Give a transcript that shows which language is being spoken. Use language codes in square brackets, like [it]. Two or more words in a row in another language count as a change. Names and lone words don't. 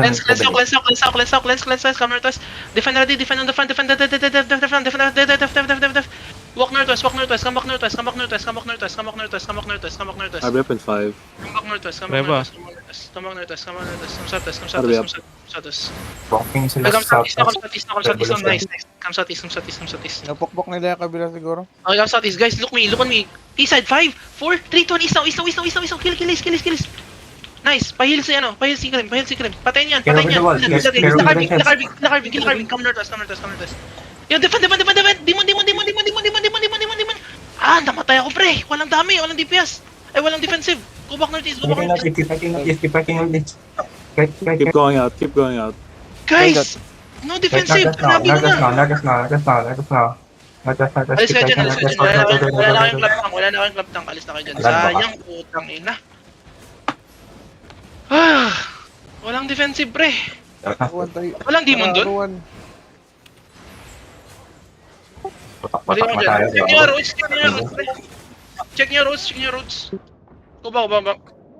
[en] Cleanse. Come northwest. Defend ready. Defend on the front. Defend. Walk northwest. Come back northwest. Arbe up in 5. Come back northwest. Come southwest. [tl] Walking sila [en] Come [tl] sa [en] southeast. Nice. Come southeast. [tl] Napukpok nila yung kabila siguro. [en] Okay, come southeast. Guys, look on me. East side. 5, 4, 3, 2, 1. East now. Kill. Nice. [tl] Pahil si Krim. Patayin yan. [en] Carry the wall. Yes, carry the Kill Carving. Come northwest. Yo, defend. Demon. [tl] Ah, namatay ako, pre. Walang dami. Walang DPS. Ay, walang defensive. [en] Go back northeast. Keep fighting on this. Keep going out. Guys, no defensive. [tl] Grabe mo na. Nagas na. Alis ka dyan. Wala na kayong [en] clap tank. [tl] Alis na kayo dyan. Sayang, putang ina. Ah, walang defensive, pre. Walang demon doon. Check nyo roots. [en] Go back.